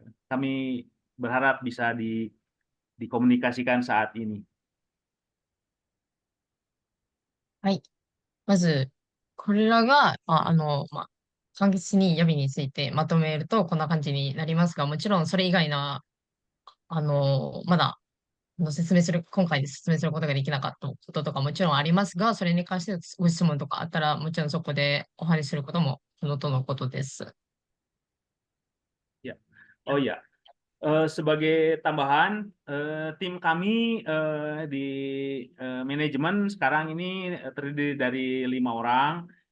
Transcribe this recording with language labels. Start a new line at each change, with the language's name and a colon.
Indonesian: Kami berharap bisa dikomunikasikan saat ini.
Japanese: はい。まず、これらが、簡潔に予備についてまとめるとこんな感じになりますが、もちろんそれ以外の、まだ、今回で説明することができなかったこととかもちろんありますが、それに関してご質問とかあったら、もちろんそこでお話しすることも、とのことです。
Indonesian: Ya. Oh ya, sebagai tambahan, tim kami di manajemen sekarang ini terdiri dari 5 orang.